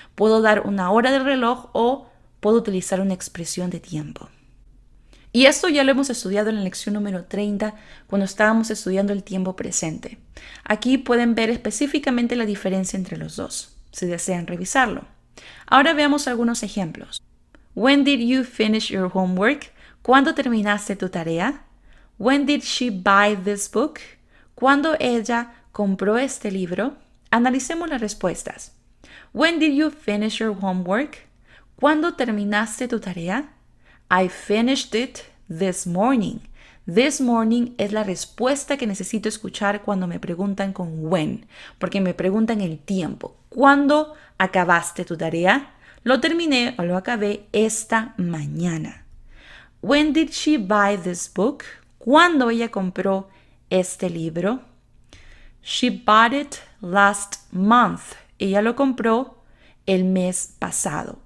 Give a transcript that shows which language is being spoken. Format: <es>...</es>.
<es>Puedo dar una hora del reloj o puedo utilizar una expresión de tiempo. Y esto ya lo hemos estudiado en la lección número 30 cuando estábamos estudiando el tiempo presente. Aquí pueden ver específicamente la diferencia entre los dos, si desean revisarlo. Ahora veamos algunos ejemplos.</es> <en>When did you finish your homework?</en> <es>¿Cuándo terminaste tu tarea?</es> <en>When did she buy this book?</en> <es>¿Cuándo ella compró este libro? Analicemos las respuestas.</es> <en>When did you finish your homework?</en> <es>¿Cuándo terminaste tu tarea?</es> <en>I finished it this morning. This morning</en> <es>es la respuesta que necesito escuchar cuando me preguntan con when, porque me preguntan el tiempo. ¿Cuándo acabaste tu tarea? Lo terminé o lo acabé esta mañana.</es> <en>When did she buy this book?</en> <es>¿Cuándo ella compró este libro?</es> <en>She bought it last month.</en> <es>Ella lo compró el mes pasado.</es>